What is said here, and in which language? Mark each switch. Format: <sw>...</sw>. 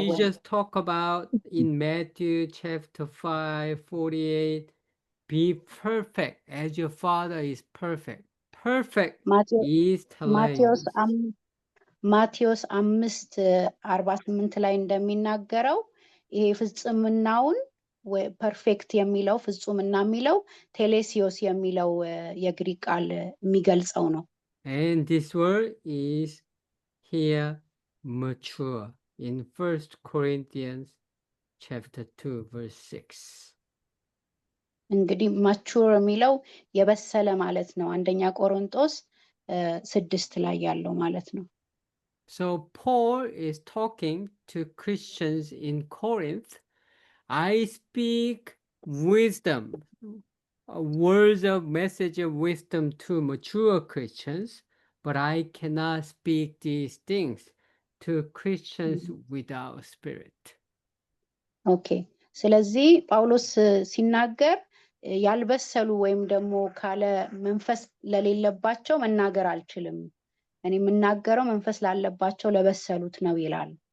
<en>Jesus talked about in Matthew chapter 5:48, be perfect as your Father is perfect. Perfect is teleios.</en> <am>ማቴዎስ 5:48 ላይ እንደሚናገረው ይሄ ፍጹምናውን ፐርፌክት የሚለው ፍጹምና የሚለው ቴሌሲዮስ የሚለው የግሪክ ቃል የሚገልጸው ነው።</am> <en>And this word is here mature in 1 Corinthians chapter 2 verse 6.</en> <am>እንግዲህ ማቹር የሚለው የበሰለ ማለት ነው። አንደኛ ቆሮንቶስ 6 ላይ ያለው ማለት ነው።</am> <en>So Paul is talking to Christians in Corinth. I speak wisdom, words of message of wisdom to mature Christians, but I cannot speak these things to Christians without spirit. Okay.</en> <am>ስለዚህ ጳውሎስ ሲናገር ያልበሰሉ ወይም ደግሞ ካለ መንፈስ ለሌለባቸው መናገር አልችልም፣ እኔ የምናገረው መንፈስ ላለባቸው ለበሰሉት ነው ይላል።</am>